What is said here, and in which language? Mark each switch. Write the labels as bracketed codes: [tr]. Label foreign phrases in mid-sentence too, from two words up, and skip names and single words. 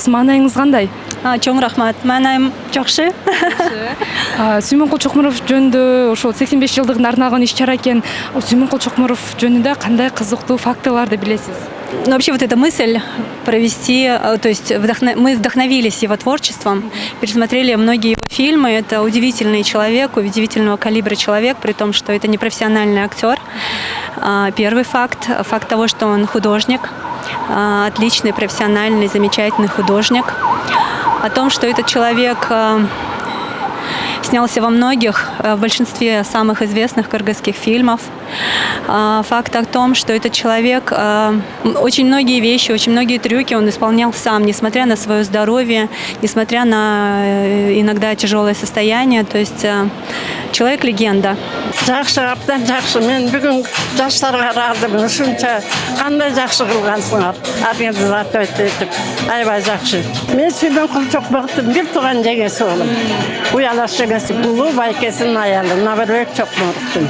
[ky] Маанайыңыз кандай? Чоң рахмат. Маанайым жакшы. Сүймөнкул Чокморов жөнүндө ошол 85 жылдыгына арналган иш-чара экен. Сүймөнкул Чокморов жөнүндө кандай кызыктуу фактыларды билесиз? [ru] Ну, вообще вот эта мысль провести, то есть мы вдохновились его творчеством, пересмотрели многие его фильмы. Это удивительный человек, удивительного калибра человек, при том, что это не профессиональный актер. Первый факт. Факт того, что он художник, отличный, профессиональный, замечательный художник. О том, что этот человек снялся во многих, в большинстве самых известных кыргызских фильмов. Факт о том, что этот человек очень многие вещи, очень многие трюки он исполнял сам, несмотря на свое здоровье, несмотря на иногда тяжелое состояние. То есть человек-легенда. [ky] Жакшы, абдан жакшы. Мен бүгүн жаштарга ыраазымын. Ушунча кандай жакшы кылгансыңар. Арыңызды атып этип, аябай жакшы. Мен Сүймөнкул Чокморовдун бир тууган жеңеси болом. Уялаш жеңеси Булуу байкесинин аялы Набырбек Чокморовдун.